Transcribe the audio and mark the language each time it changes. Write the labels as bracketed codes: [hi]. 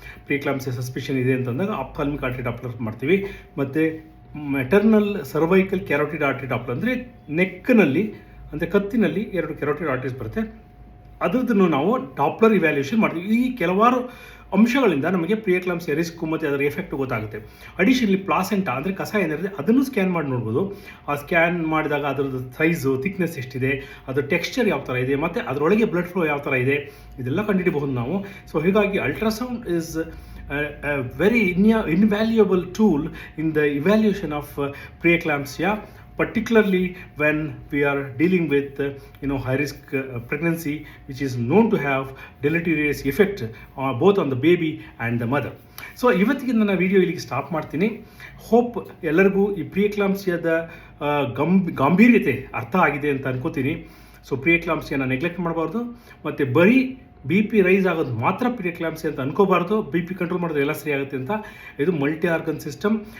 [kn] Pre eclampsia suspicion ಇದೆ ಅಂತಂದಾಗ ಆಪ್ಥಾಲ್ಮಿಕ್ artery Doppler ಮಾಡ್ತೀವಿ. ಮತ್ತು ಮೆಟರ್ನಲ್ ಸರ್ವೈಕಲ್ ಕ್ಯಾರೋಟಿಡ್ ಆರ್ಟರಿ ಡಾಪ್ಲರ್ ಅಂದರೆ ನೆಕ್ನಲ್ಲಿ ಅಂದರೆ ಕತ್ತಿನಲ್ಲಿ 2 ಕೆರೋಟಿಡ್ ಆರ್ಟರೀಸ್ ಬರುತ್ತೆ, ಅದರದನ್ನು ನಾವು ಡಾಪ್ಲರ್ ಇವ್ಯಾಲ್ಯೂಯೇಷನ್ ಮಾಡ್ತೀವಿ. ಈ ಕೆಲವಾರು ಅಂಶಗಳಿಂದ ನಮಗೆ ಪ್ರೀ ಎಕ್ಲಾಂಪ್ಸಿಯಾ ರಿಸ್ಕ್ ಮತ್ತು ಅದರ ಎಫೆಕ್ಟ್ ಗೊತ್ತಾಗುತ್ತೆ. ಅಡಿಷನಲಿ ಪ್ಲಾಸೆಂಟಾ ಅಂದರೆ ಕಸ ಏನಿರುತ್ತೆ ಅದನ್ನು ಸ್ಕ್ಯಾನ್ ಮಾಡಿ ನೋಡ್ಬೋದು. ಆ ಸ್ಕ್ಯಾನ್ ಮಾಡಿದಾಗ ಅದರದ್ದು ಸೈಜು, ಥಿಕ್ನೆಸ್ ಎಷ್ಟಿದೆ, ಅದರ ಟೆಕ್ಸ್ಚರ್ ಯಾವ ಥರ ಇದೆ, ಮತ್ತು ಅದರೊಳಗೆ ಬ್ಲಡ್ ಫ್ಲೋ ಯಾವ ಥರ ಇದೆ, ಇದೆಲ್ಲ ಕಂಡುಹಿಡಿಬಹುದು ನಾವು. ಸೊ ಹೀಗಾಗಿ [en] Ultrasound is a very invaluable tool in the evaluation of preeclampsia, particularly when we are dealing with high risk pregnancy which is known to have deleterious effect both on the baby and the mother. [kn] So ಇವತ್ತಿಗೆ ನನ್ನ video ಇಲ್ಲಿಗೆ stop ಮಾಡ್ತೀನಿ. Hope ಎಲ್ಲರಿಗೂ ಈ ಪ್ರಿಯಕ್ಲಾಂಪ್ಸಿಯಾದ ಗಾಂಭೀರ್ಯತೆ ಅರ್ಥ ಆಗಿದೆ ಅಂತ ಅನ್ಕೋತೀನಿ. ಸೊ ಪ್ರಿಯಕ್ಲಾಂಪ್ಸಿಯಾನ ನೆಗ್ಲೆಕ್ಟ್ ಮಾಡಬಾರ್ದು, ಮತ್ತು ಬರೀ BP ರೈಸ್ ಆಗೋದು ಮಾತ್ರ ಪ್ರಿಯಕ್ಲಾಂಪ್ಸಿಯಾ ಅಂತ ಅನ್ಕೋಬಾರ್ದು. BP ಕಂಟ್ರೋಲ್ ಮಾಡೋದು ಎಲ್ಲ ಸರಿ ಆಗುತ್ತೆ ಅಂತ. ಇದು ಮಲ್ಟಿ ಆರ್ಗನ್ ಸಿಸ್ಟಮ್.